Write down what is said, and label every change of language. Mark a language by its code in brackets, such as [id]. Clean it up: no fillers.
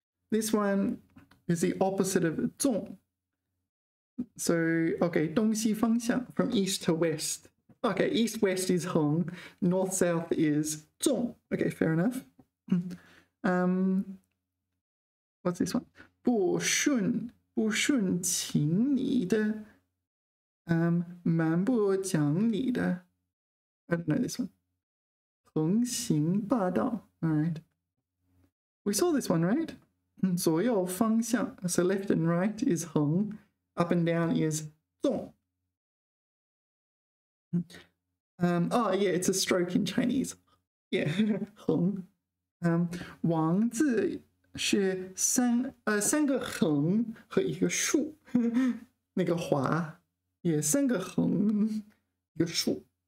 [en] This one is the opposite of 纵. So, okay, 东西方向, from east to west. Okay, east-west is 横, north-south is 纵. Okay, fair enough. What's this one? [zh] 不顺情理的, 蛮不讲理的. [en] I don't know this one. 横行霸道.All right. We saw this one, right? 左右方向.So left and right is 横. Up and down is 纵. Oh, yeah, it's a stroke in Chinese. Yeah, 横. [zh] 王字是三个横和一个竖。那个华也三个横一个竖。